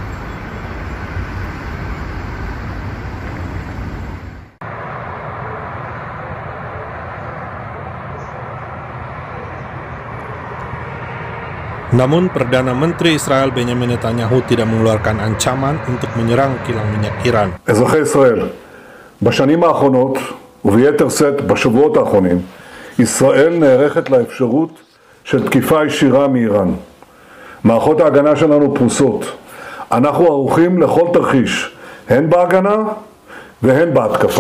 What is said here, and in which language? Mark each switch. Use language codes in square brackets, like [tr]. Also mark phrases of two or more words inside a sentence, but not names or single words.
[id] Namun Perdana Menteri Israel Benjamin Netanyahu tidak mengeluarkan ancaman untuk menyerang kilang minyak Iran. [he] אזרחי ישראל, בשנים האחרונות וביתר שאת בשבועות האחרונים, ישראל נערכת לאפשרות של תקיפה ישירה מאיראן. מערכות ההגנה שלנו פרוסות. אנחנו ערוכים לכל תרחיש, הן בהגנה והן בהתקפה.